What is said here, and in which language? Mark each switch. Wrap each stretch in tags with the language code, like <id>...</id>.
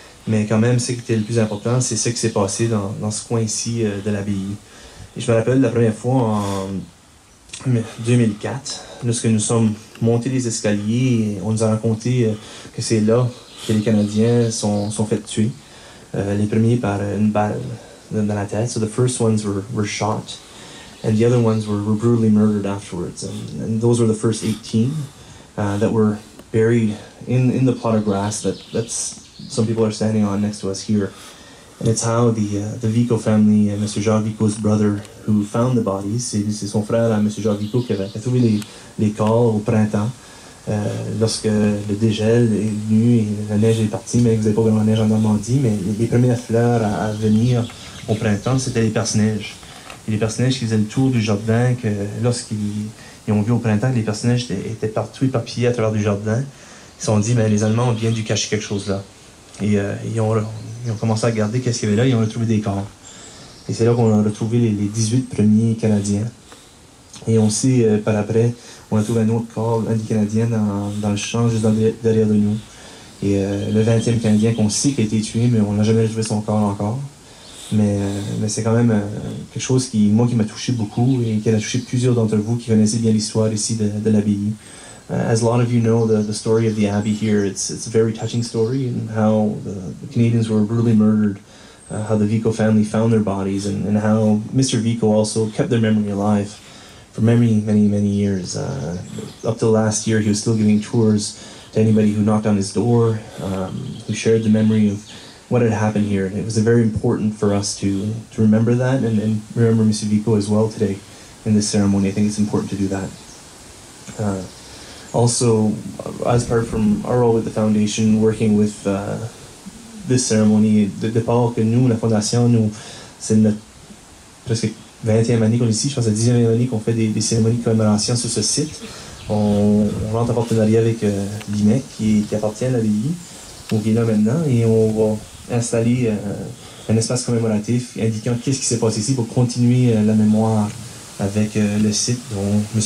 <fr>Mais quand même, ce qui était le plus important, c'est ce qui s'est passé dans ce coin-ci de l'abbaye. Et je me rappelle la première fois en 2004, lorsque nous sommes montés les escaliers, on nous a raconté que c'est là que les Canadiens sont fait tuer. Les premiers par une balle dans la tête.</fr> <en>So the first ones were shot. And the other ones were brutally murdered afterwards. And those were the first 18 that were buried in the plot of grass that's some people are standing on next to us here. And it's how the Vico family, Mr. Jacques Vico's brother, who found the bodies,</en> <fr>c'est son frère, M. Jacques Vico, qui avait trouvé les corps au printemps, lorsque le dégel est venu et la neige est partie, mais vous n'avez pas vraiment la neige en Normandie, mais les premières fleurs à venir au printemps, c'était les perce-neiges. Et les personnages qui faisaient le tour du jardin, que lorsqu'ils ont vu au printemps que les personnages étaient partout éparpillés à travers du jardin, ils se sont dit, les Allemands ont bien dû cacher quelque chose là. Et ils ont commencé à regarder qu'est-ce qu'il y avait là, ils ont retrouvé des corps. Et c'est là qu'on a retrouvé les 18 premiers Canadiens. Et on sait, par après, on a trouvé un autre corps, un des Canadiens dans le champ, juste derrière de nous. Et le 20e Canadien qu'on sait qui a été tué, mais on n'a jamais retrouvé son corps encore. Mais c'est quand même quelque chose qui m'a touché beaucoup et qui a touché plusieurs d'entre vous qui connaissez bien l'histoire ici de l'abbaye.</fr> <en>As a lot of you know, the story of the Abbey here, it's a very touching story, and how the Canadians were brutally murdered, how the Vico family found their bodies, and how Mr. Vico also kept their memory alive for many, many, many years. Up till last year, he was still giving tours to anybody who knocked on his door, who shared the memory of what had happened here. It was very important for us to remember that and remember Mr. Vico as well today in this ceremony. I think it's important to do that. Also, as part from our role with the foundation, working with this ceremony.</en> <fr>De départ que nous, la Fondation, c'est notre presque 20e année qu'on est ici, je pense que c'est la 10e année qu'on fait des cérémonies de commémoration sur ce site. On rentre en partenariat avec l'IMEC qui appartient à l'abbaye, donc qui est là maintenant, et on va installer un espace commémoratif indiquant qu'est-ce qui s'est passé ici pour continuer la mémoire avec le site dont M.</fr>